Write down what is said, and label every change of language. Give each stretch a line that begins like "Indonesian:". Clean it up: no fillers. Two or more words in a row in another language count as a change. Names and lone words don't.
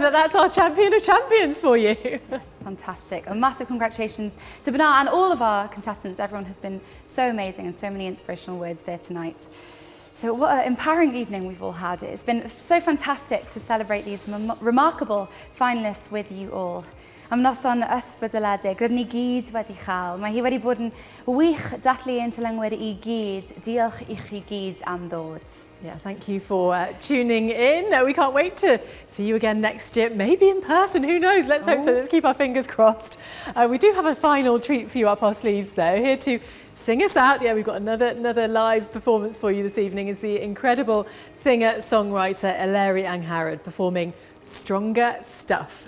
English: That's our champion of champions for you. That's fantastic. A massive congratulations to Bernard and all of our contestants. Everyone has been so amazing, and so many inspirational words there tonight. So what an empowering evening we've all had. It's been so fantastic to celebrate these remarkable finalists with you all.
Welsh: Am noson ysbrydoledig, rydyn ni gyd wedi chael. Mae hi wedi bod yn wych dathlu ein tylangwyr I gyd. Diolch I chi gyd am ddod.
English: Yeah, thank you for tuning in. We can't wait to see you again next year, maybe in person, who knows? Let's hope so. Let's keep our fingers crossed. We do have a final treat for you up our sleeves though. Here to sing us out, we've got another live performance for you this evening, is the incredible singer-songwriter Eleri Angharad performing Stronger Stuff.